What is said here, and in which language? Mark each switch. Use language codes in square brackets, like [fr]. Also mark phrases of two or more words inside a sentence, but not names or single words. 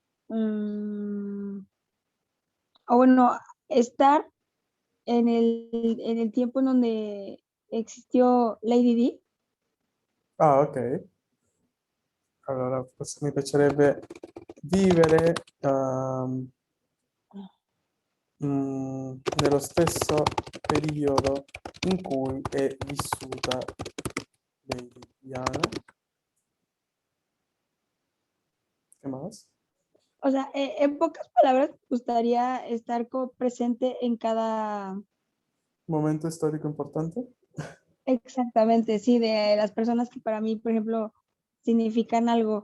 [es] mm, o bueno, estar en el tiempo en donde existió Lady Di. Ah, ok. [it] Allora, forse mi piacerebbe vivere nello stesso periodo in cui è vissuta Lady Diana. [es] ¿Qué más? O sea, en pocas palabras, me gustaría estar como presente en cada, [it] Momento storico importante. [es] exactamente, sí, de las personas que para mí, por ejemplo, significan algo